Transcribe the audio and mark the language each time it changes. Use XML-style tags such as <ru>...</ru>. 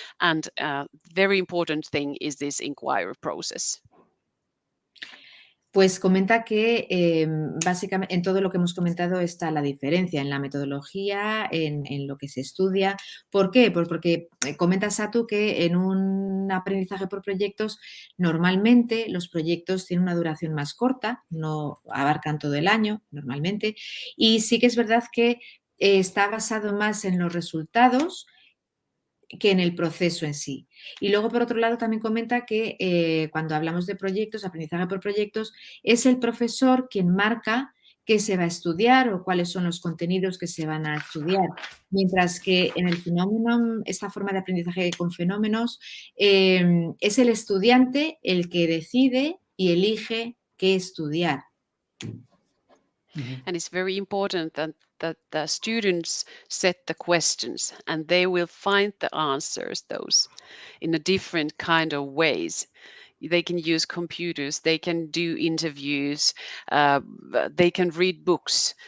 <en>And very important thing is this inquiry process.</en> <es>Pues comenta que básicamente en todo lo que hemos comentado está la diferencia en la metodología, en lo que se estudia. ¿Por qué? Pues porque comenta Satu que en un aprendizaje por proyectos, normalmente los proyectos tienen una duración más corta, no abarcan todo el año normalmente, y sí que es verdad que está basado más en los resultados que en el proceso en sí. Y luego, por otro lado, también comenta que cuando hablamos de proyectos, aprendizaje por proyectos, es el profesor quien marca qué se va a estudiar o cuáles son los contenidos que se van a estudiar. Mientras que en el fenómeno, esta forma de aprendizaje con fenómenos, es el estudiante el que decide y elige qué estudiar.</es> <en>And it's very important that the students set the questions and they will find the answers those in a different kind of ways. They can use computers, they can do interviews, they can read books.</en>